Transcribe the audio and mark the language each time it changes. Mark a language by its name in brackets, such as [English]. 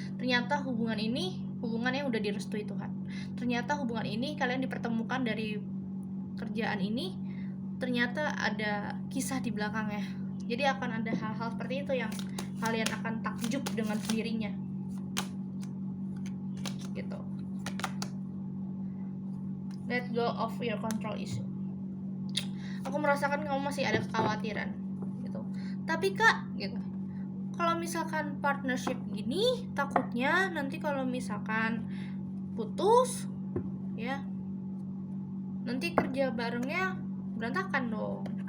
[Indonesian] Ternyata hubungannya udah direstui Tuhan. Ternyata hubungan ini kalian dipertemukan dari kerjaan ini. Ternyata ada kisah di belakangnya. Jadi akan ada hal-hal seperti itu yang kalian akan takjub dengan sendirinya. Gitu. [English] Let go of your control issue. [Indonesian] Aku merasakan kamu masih ada kekhawatiran gitu. Tapi Kak, gitu. Kalau misalkan partnership gini, takutnya nanti kalau misalkan putus, ya, nanti kerja barengnya berantakan dong.